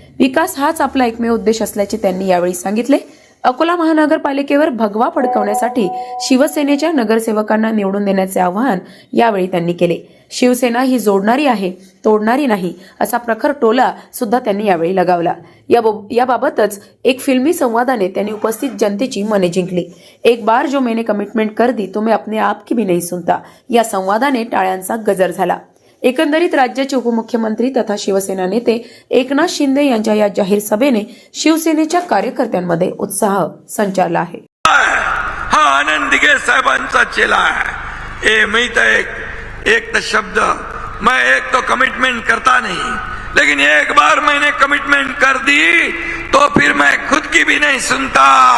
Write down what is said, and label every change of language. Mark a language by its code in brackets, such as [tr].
[mr] विकास हाच आपला एकमेव उद्देश असल्याचे त्यांनी यावेळी सांगितले. अकोला महानगरपालिकेवर भगवा फडकवण्यासाठी शिवसेनेच्या नगरसेवकांना निवडून देण्याचे आवाहन यावेळी त्यांनी केले. शिवसेना ही जोडणारी आहे, तोडणारी नाही असा प्रखर टोला सुद्धा त्यांनी यावेळी लगावला. याबाबतच एक फिल्मी संवादाने त्यांनी उपस्थित जनतेची मने जिंकली. [hi] एक बार जो मैंने कमिटमेंट कर दी तो मैं अपने आप की भी नहीं सुनता [mr] या संवादाने टाळ्यांचा गजर झाला. एकंदरीत राज्याचे उपमुख्यमंत्री तथा शिवसेना नेते एकनाथ शिंदे यांच्या या जाहीर सभेने शिवसेनेच्या कार्यकर्त्यांमध्ये उत्साह संचारला आहे. हा आनंद दिघे साहेबांचा चेला आहे. मी तर एक शब्द [hi] मैं एक तो कमिटमेंट करता नहीं, लेकिन एक बार मैंने कमिटमेंट कर दी तो फिर मैं खुद की भी नहीं सुनता.